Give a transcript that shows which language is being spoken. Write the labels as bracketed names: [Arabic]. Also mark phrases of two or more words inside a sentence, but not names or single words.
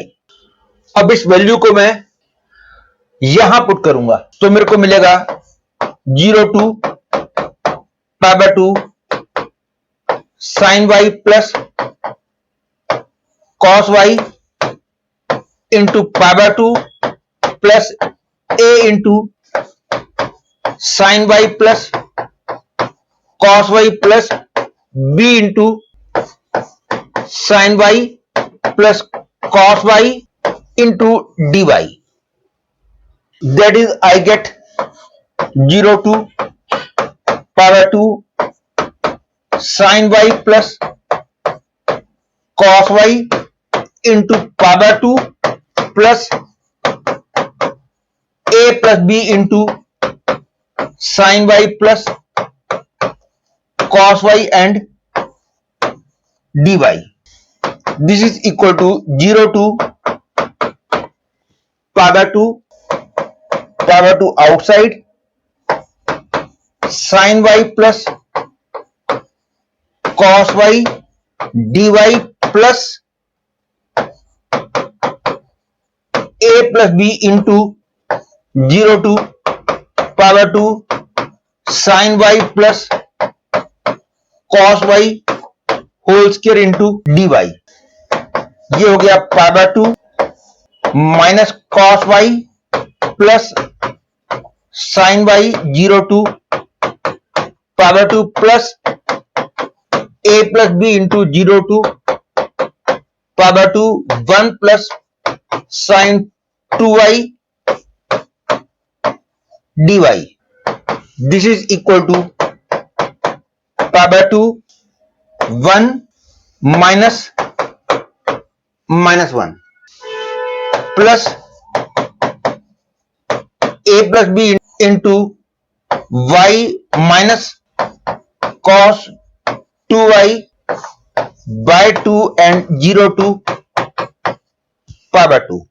[Hindi] अब इस वैल्यू को मैं यहां पुट करूंगा तो मेरे को मिलेगा 0 [English] to power 2 sin y plus cos y into power 2 plus a into sin y plus cos y plus b into sin y plus cos y into dy. That is I get 0 to power 2 sin y plus cos y into power 2 plus a plus b into sin y plus cos y and dy। This is equal to 0 to power 2 outside sin y plus cos y dy plus a plus b into 0 to power 2 sin y plus cos y whole square into dy। [Hindi] ये हो गया [English] power 2 minus cos y plus sin y 0 to power 2 plus a plus b into 0 to power 2 1 plus sin 2y dy. this is equal to power 2 1 minus 1 plus a plus b into y minus cos 2y by 2 and 0 to power 2.